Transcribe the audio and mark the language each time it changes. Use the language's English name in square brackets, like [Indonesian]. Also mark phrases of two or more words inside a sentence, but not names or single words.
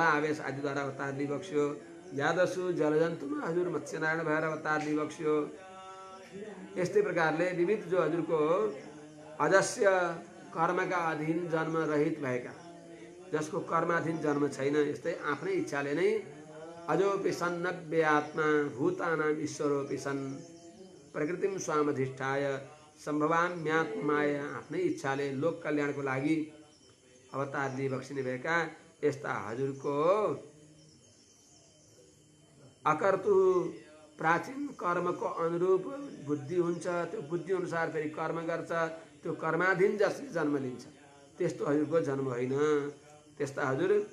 [Nepali] आवेश आदिद्वारा अवतार लिई बक्स्यो यादसु जलजन्तुमा हजुर मत्स्यनारायण भएर अवतार लिई बक्स्यो यस्तै प्रकारले विविध जो हजुरको अजस्य कर्मका अधीन जन्म रहित भएका जसको कर्माधीन जन्म छैन यस्तै आफ्नै इच्छाले नै [Sanskrit] अजोपि सन्नव्य आत्मा भूतानां ईश्वरोपि सन् प्रकृतिम स्वामधिष्ठाय सम्भवाम्यात्माय [Nepali] आफ्नै इच्छाले लोक कल्याणको लागि अवतार लिई बक्सिने भएका यस्ता हजुरको अकर्तु प्राचीन कर्मको अनुरूप बुद्धि हुन्छ त्यो बुद्धि अनुसार फेरि कर्म गर्छ त्यो कर्माधीन जसले जन्म लिन्छ त्यस्तो हजुरको जन्म होइन त्यस्ता हजुर